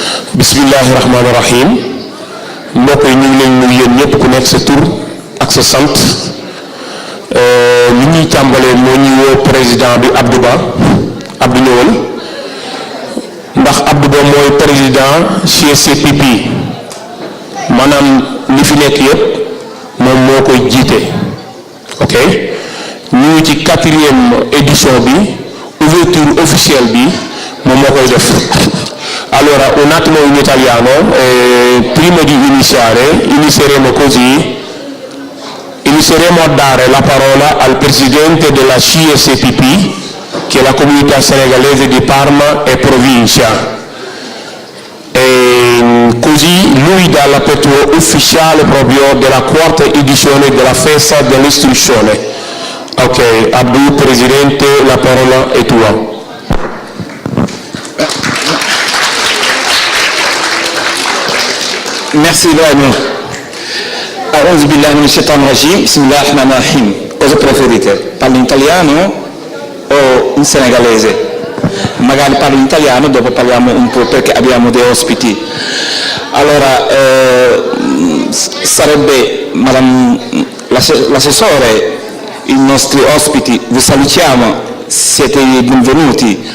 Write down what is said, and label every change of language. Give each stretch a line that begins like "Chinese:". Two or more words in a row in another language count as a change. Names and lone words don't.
Arabic: بسم الله الرحمن الرحيم
Wolof: mbokk yi ñu ngi leen nuyu yéen ñëpp ku nekk sa tur ak sa sant li ñuy tàmbalee moo ñuy woo président bi Abdou Ba Abdou ñëwal ndax Abdou Ba mooy président CSCPP maanaam li fi nekk yëpp moom moo koy jiite ok ñu ngi ci 4e édition bi
French: ouverture officielle
Wolof: bi moom moo koy def.
Italian: Allora, un attimo in italiano, prima di iniziare, inizieremo a dare la parola al presidente della CSPP, che è la comunità senegalese di Parma e provincia. E così lui dà l'apertura ufficiale proprio della 4ª edizione della festa dell'istruzione. Ok, Abdou, presidente, la parola è tua.
French: Merci Ibrahim.
Arabic: أعوذ بالله من الشيطان الرجيم. بسم الله الرحمن الرحيم.
Italian: Cosa preferite? Parlo in italiano o in senegalese? Magari parlo in italiano, dopo parliamo un po' perché abbiamo dei ospiti. Allora, sarebbe l'assessore, i nostri ospiti, vi salutiamo, siete benvenuti.